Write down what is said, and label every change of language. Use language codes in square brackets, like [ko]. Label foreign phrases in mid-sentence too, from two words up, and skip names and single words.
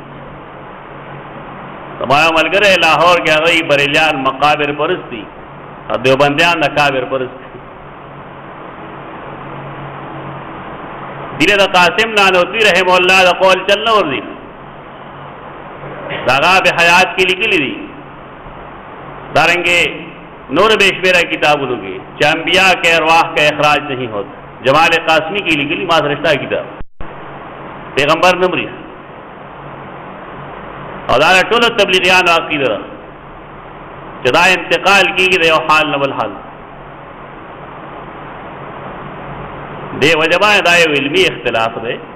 [ps] زما یو ملګری لاهور کې هغه بریلیان مقابر پرست دي او دیوبندیان د کابر پرست دي. دیره د قاسم نانوتوي رحم الله د قول چل نه ورځي. دا هغه به حیات کې لیکلي دي. دارنګې نور بے شمیره کتابونو کې چې [ur] انبیاء کے ارواح کا اخراج نہیں ہوتا. [ps] جمال قاسمی کی لیکلي ما سره شته کتاب، پیغمبر نه مري. او دا ټول تبلیغیان عقیده ده چې دا انتقال کیږي د یو حال نه بل حال. دې وجه باندې دا یو علمي اختلاف دی.